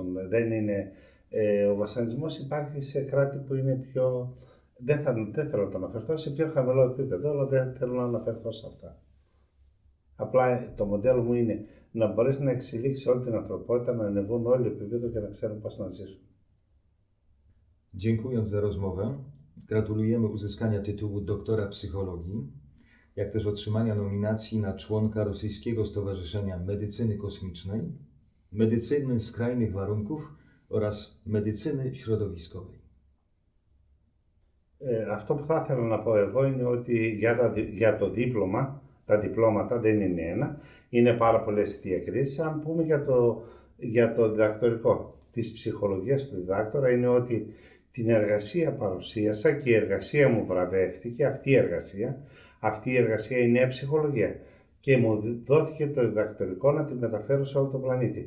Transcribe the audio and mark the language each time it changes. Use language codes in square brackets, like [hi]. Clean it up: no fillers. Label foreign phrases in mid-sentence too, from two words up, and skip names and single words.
[el] Δεν είναι, ο βασανισμός υπάρχει σε κράτη που είναι πιο, δεν θέλω να το αναφερθώ, σε πιο χαμηλό επίπεδο, αλλά δεν θέλω να αναφερθώ σε αυτά. Απλά το μοντέλο μου είναι να μπορέσει να εξελίξει όλη την ανθρωπότητα, να ανεβούν όλοι επίπεδο και να ξέρουν πώς να ζήσουν. [pl] Dziękując za rozmowę, gratulujemy uzyskania tytułu doktora psychologii, jak też otrzymania nominacji na członka Rosyjskiego Stowarzyszenia Medycyny Kosmicznej, Medycyny Skrajnych Warunków oraz Medycyny Środowiskowej. [el] Αυτό που θα ήθελα να πω εγώ είναι ότι για το δίπλωμα, τα διπλώματα δεν είναι ένα, είναι πάρα πολλές διακρίσεις. Αν πούμε για το διδακτορικό της ψυχολογίας του διδάκτορα, είναι ότι την εργασία παρουσίασα και η εργασία μου βραβεύτηκε, αυτή η εργασία είναι ψυχολογία και μου δόθηκε το διδακτορικό να τη μεταφέρω σε όλο τον πλανήτη.